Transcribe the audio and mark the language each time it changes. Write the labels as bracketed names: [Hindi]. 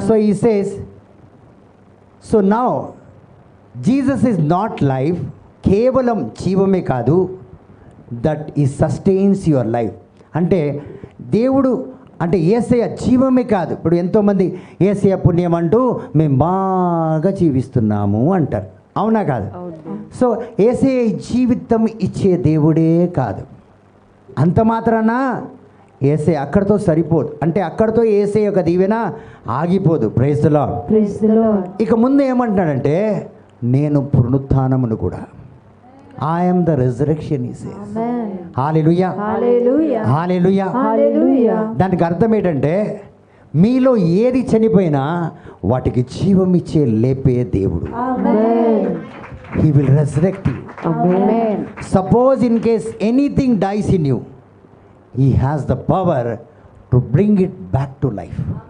[English] So he says, so now Jesus is not life, [Telugu] కేవలం జీవమే కాదు, [English] That he sustains your life. [Telugu] అంటే దేవుడు అంటే యేసయ్య జీవమే కాదు. ఇప్పుడు ఎంతోమంది యేసయ్య పుణ్యం అంటూ మేము బాగా జీవిస్తున్నాము అంటారు, అవునా కాదు? సో యేసయ్య జీవితం ఇచ్చే దేవుడే కాదు. అంత మాత్రాన యేసయ్య అక్కడితో సరిపోదు. అంటే అక్కడితో యేసయ్య యొక్క దీవెన ఆగిపోదు. Praise the lord. [English] Praise the Lord. [Telugu] ఇక ముందు ఏమంటున్నాడంటే, నేను పునరుత్థానమును కూడా. [English] I am the resurrection he says. Amen. [Telugu] హల్లెలూయా. [English] Hallelujah. [Telugu] హల్లెలూయా. [English] Hallelujah. [Telugu] దానికి అర్థం ఏంటంటే, మీలో ఏది చనిపోయినా వాటికి జీవం ఇచ్చే లేపే దేవుడు. [English] Amen. He will resurrect you. Amen. Suppose in case anything dies in you, he has the power to bring it back to life.